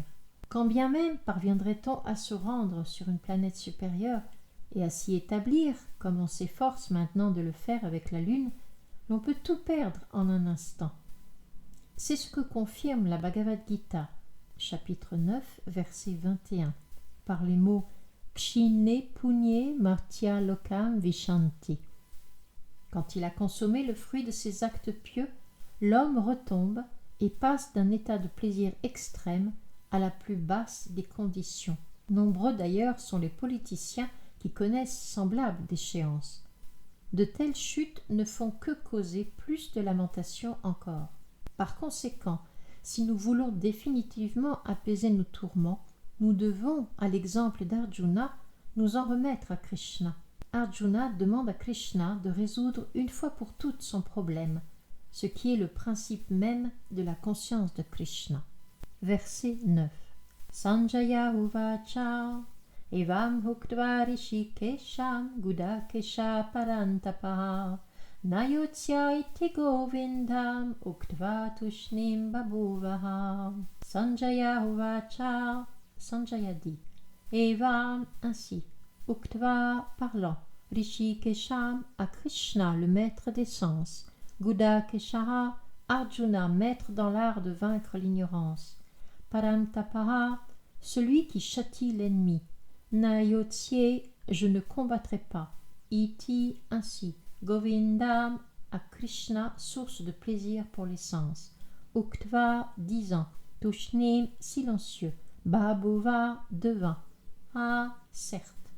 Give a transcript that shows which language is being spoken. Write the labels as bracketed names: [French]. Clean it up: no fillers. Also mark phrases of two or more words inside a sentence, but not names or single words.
[French] Quand bien même parviendrait-on à se rendre sur une planète supérieure et à s'y établir, comme on s'efforce maintenant de le faire avec la Lune, l'on peut tout perdre en un instant. C'est ce que confirme la Bhagavad Gita, chapitre 9, verset 21, par les mots « [Sanskrit] क्षीणे पुण्ये मर्त्य लोकम् विशन्ति ». [French] Quand il a consommé le fruit de ses actes pieux, l'homme retombe et passe d'un état de plaisir extrême à la plus basse des conditions. Nombreux d'ailleurs sont les politiciens qui connaissent semblables déchéances. De telles chutes ne font que causer plus de lamentations encore. Par conséquent, si nous voulons définitivement apaiser nos tourments, nous devons, à l'exemple d'Arjuna, nous en remettre à Krishna. Arjuna demande à Krishna de résoudre une fois pour toutes son problème, ce qui est le principe même de la conscience de Krishna. Verset 9. [Sanskrit] सञ्जय उवाच एवम् उक्त्वा हृषीकेशम् गुडाकेश परन्तपः नयोत्स्य इति गोविन्दम् उक्त्वा तूष्णीम् बभूवह. सञ्जय उवाच, [French] Sanjaya dit, evam ainsi, uktva parlant, rishikesham à Krishna le maître des sens, gudakesha Arjuna maître dans l'art de vaincre l'ignorance, Parantapaha, celui qui châtie l'ennemi, Nayotsye, je ne combattrai pas, Iti, ainsi, Govindam, à Krishna, source de plaisir pour les sens, Uktva, disant, Tushnim, silencieux, Babuva, devant, Ah, certes.